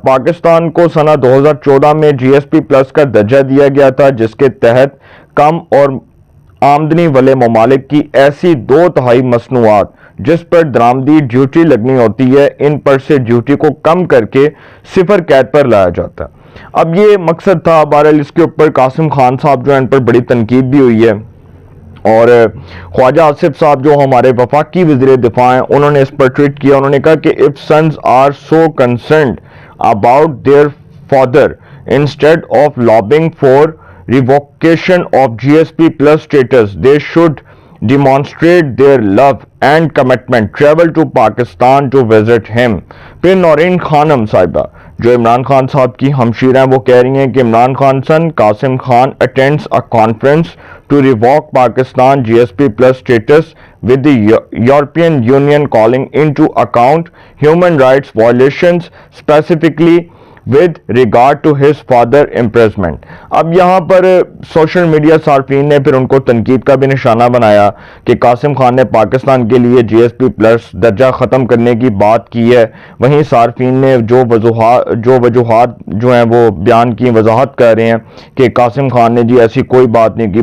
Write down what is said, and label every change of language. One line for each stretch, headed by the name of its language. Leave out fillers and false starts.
Urdu: پاکستان کو سنہ 2014 میں جی ایس پی پلس کا درجہ دیا گیا تھا جس کے تحت کم اور آمدنی والے ممالک کی ایسی 2/3 مصنوعات جس پر درآمدی ڈیوٹی لگنی ہوتی ہے، ان پر سے ڈیوٹی کو کم کر کے 0 قید پر لایا جاتا ہے. اب یہ مقصد تھا. بہرحال اس کے اوپر قاسم خان صاحب جو ہیں ان پر بڑی تنقید بھی ہوئی ہے، اور خواجہ آصف صاحب جو ہمارے وفاقی وزیر دفاع ہیں انہوں نے اس پر ٹویٹ کیا. انہوں نے کہا کہ
English: if sons are so concerned about their father instead of lobbying for revocation of GSP plus status they should demonstrate their love and commitment travel to Pakistan to visit him.
Urdu: پھر نورین خانم صاحبہ جو عمران خان صاحب کی ہمشیر ہیں وہ کہہ رہی ہیں کہ
English: Imran Khan son Qasim Khan attends a conference to revoke Pakistan GSP plus status with the European Union calling into account human rights violations specifically with regard to his father imprisonment.
Urdu: اب یہاں پر سوشل میڈیا صارفین نے پھر ان کو تنقید کا بھی نشانہ بنایا کہ قاسم خان نے پاکستان کے لیے جی ایس پی پلس درجہ ختم کرنے کی بات کی ہے. وہیں صارفین نے جو وجوہات جو ہیں وہ بیان کی، وضاحت کر رہے ہیں کہ قاسم خان نے جی ایسی کوئی بات نہیں کی.